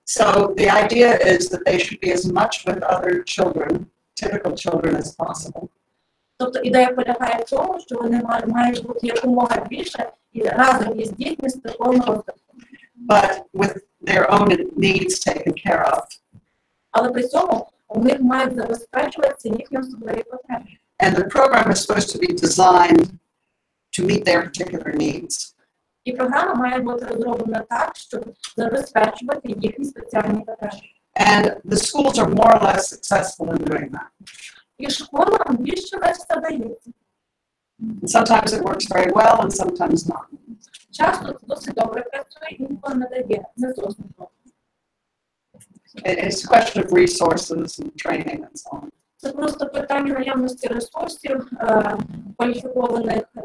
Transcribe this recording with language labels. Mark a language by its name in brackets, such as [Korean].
[English] So the idea is that they should be as much with other children, typical children, as possible. [Ukrainian] Тобто ідея полягає в тому, що вони мають бути якомога більше і разом із дітьми з такою розвитком. [English] But with their own needs taken care of. [Ukrainian] Але при цьому у них мають забезпечуватися їхні особливі потреби. [English] And the program is supposed to be designed to meet their particular needs. [Ukrainian] І програма має бути розроблена так, щоб забезпечувати їхні спеціальні потреби. [English] And the schools are more or less successful in doing that. [Ukrainian] І школам більше-менш це вдається. [English] And sometimes it works very well and sometimes not. [Ukrainian] Часто це досить добре працює, інколи не дає, не зовсім добре. [English] It's a question of resources and training and so on. [Ukrainian] Це просто питання наявності ресурсів, кваліфікованих